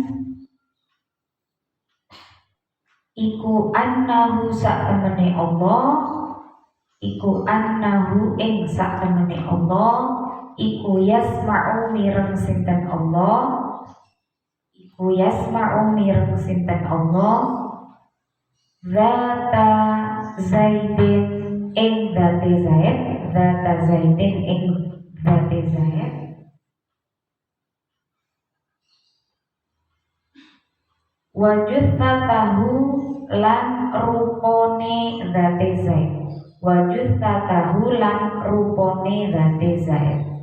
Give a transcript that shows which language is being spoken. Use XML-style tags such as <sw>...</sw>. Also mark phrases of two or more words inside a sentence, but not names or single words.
<jv>iku annahu sak temene Allah, iku annahu ing sak temene Allah, iku yasma'u mireng sinten Allah, iku yasma'u mireng sinten Allah,</jv> <ar>ذات زيد</ar> <jv>ing dzate zaid,</jv> <ar>ذات زيد</ar> <jv>ing dzate zaid, wajudzatahu lan rupane dzate zaid, wajudzatahu lan rupane dzate zaid,</jv>